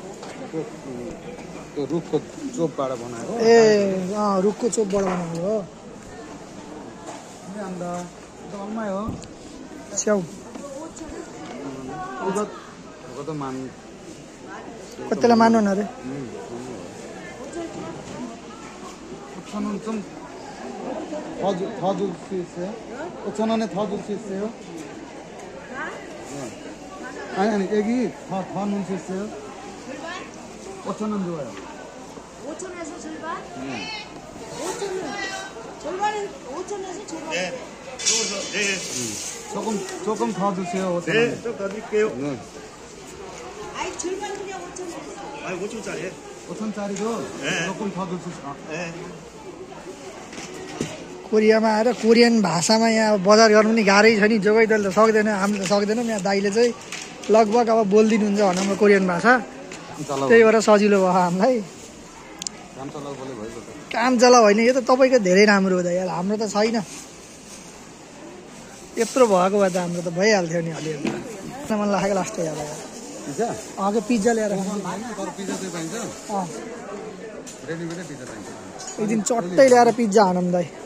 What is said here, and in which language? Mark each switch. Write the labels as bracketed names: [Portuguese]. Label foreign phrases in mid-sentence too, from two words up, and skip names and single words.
[Nepali] रुखको चोपबाट बनाएको। रुखको चोपबाट बनाएको हो। स्याउ कतिलाई मान्नु न अरे? [Korean] 5,000원 좀 더 줄 수 있어요? 5,000원에 더 줄 수 있어요? 아니 여기 더 넣을 수 있어요? 5,000원 줘요. 5,000원에서 절반? 네. 5,000원. 절반은 5,000원에서 절반. 네. 조금 더 주세요. 5,000원. 네, 좀 더 드릴게요. 네. 아니 절반 그냥 5,000원에서. 아니 5,000원짜리. 5,000원짜리도 네. 조금 더 줄 수 있어요. 네. [Nepali] कोरियामा आएर कोरियन भाषामा यहाँ बजार गर्नु पनि गाह्रै छ नि। जोगैदलले त सक्दैन, हामीले त सक्दैनौँ। यहाँ दाइले चाहिँ लगभग अब बोलिदिनुहुन्छ भनौँ कोरियन भाषा, त्यही भएर सजिलो भयो हामीलाई। काम चला होइन यो त तपाईँको धेरै राम्रो हो त यार हाम्रो त छैन यत्रो भएको भए त हाम्रो त भइहाल्थ्यो नि अलिअलि मन लागेको लास्ट यार अघि पिज्जा ल्याएर एक दिन चट्टै ल्याएर पिज्जा हानौँ दाइ